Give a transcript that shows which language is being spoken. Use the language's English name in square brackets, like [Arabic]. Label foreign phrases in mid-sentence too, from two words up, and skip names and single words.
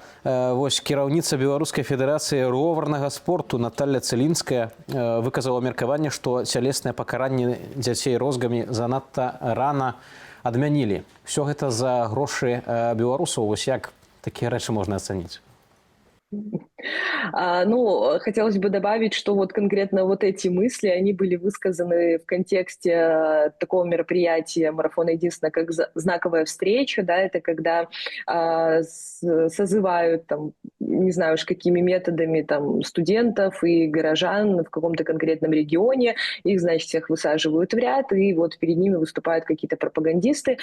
[Belarusian] Вось кіраўніца Беларускай федэрацыі роварнага спорту Наталья Цэлінская выказала меркаванне, што цялеснае пакаранне дзяцей розгамі занадта рана адмянілі. Усё гэта за грошы беларусаў. Вось як такія рэчы можна ацаніць? [Russian] Ну, хотелось бы добавить, что вот конкретно вот эти мысли, они были высказаны в контексте такого мероприятия «Марафона единственного» как знаковая встреча, да, это когда созывают, там, не знаю уж какими методами, там, студентов и горожан в каком-то конкретном регионе, их, значит, всех высаживают в ряд, и вот перед ними выступают какие-то пропагандисты.